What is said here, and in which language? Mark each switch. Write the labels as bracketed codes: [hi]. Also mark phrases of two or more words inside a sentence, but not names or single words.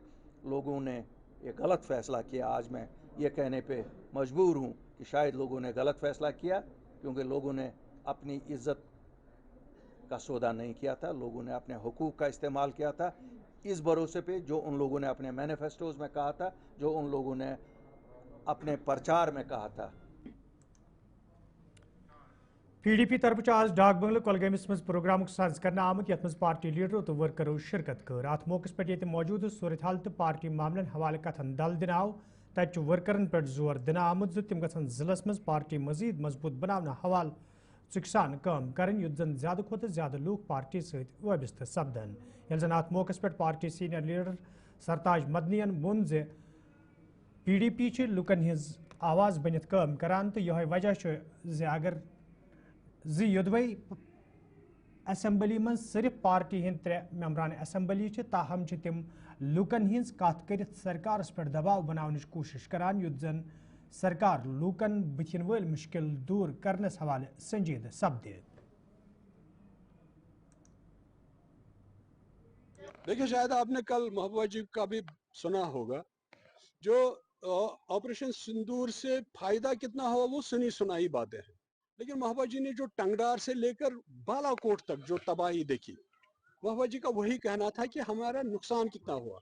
[hi] लोगों ने ये गलत फ़ैसला किया। आज मैं ये कहने पे मजबूर हूँ कि शायद लोगों ने गलत फ़ैसला किया, क्योंकि लोगों ने अपनी इज़्ज़त का सौदा नहीं किया था, लोगों ने अपने हुकूक का इस्तेमाल किया था, इस भरोसे पे जो उन लोगों ने अपने मैनिफेस्टोज़ में कहा था, जो उन लोगों ने अपने प्रचार में कहा था। [ks] PDP तरफ आज डाक बंगल कुलगामिस मज प्रोग्राम साज करना आमुत यथ मज पार्टी लीडरों तो वर्करों शिरकत कर अत मौके पे ये मौजूद सूरत हाल तो पार्टी मामलन हवाले कथन दल दिन आव तत वर्करन पे जोर दिन आमुत तम गसन जिलस मज पार्टी मजीद मजबूत बनाना हवाल चुकसान कम करन युद्ध जन ज्यादा खुद ज्यादा लोग पार्टी सहित वाबस्त सपदन यल जन अत मौके पे पार्टी सीनियर लीडर सरताज मदनियन वोन जे PDP लुकन हज आवाज बनित कम करान तो यह वजह अगर योदवै असम्बली मं सिर्फ पार्टी हंद 3 मेम्बरान असम्बली ताहम तम लूकन हज कत कर सरकार पे दबाव बनाने कोशिश करान युद्ध जन सरकार लूकन बुथिन वल मुश्किल दूर करनस हवाले संजीद सपदे। [hi] देखिए, शायद आपने कल महबूबा जी का भी सुना होगा, जो ऑपरेशन सिंदूर से फायदा कितना हुआ वो सुनी सुनाई बातें हैं, लेकिन महबूबा जी ने जो टंगडार से लेकर बालाकोट तक जो तबाही देखी, महबूबा जी का वही कहना था कि हमारा नुकसान कितना हुआ।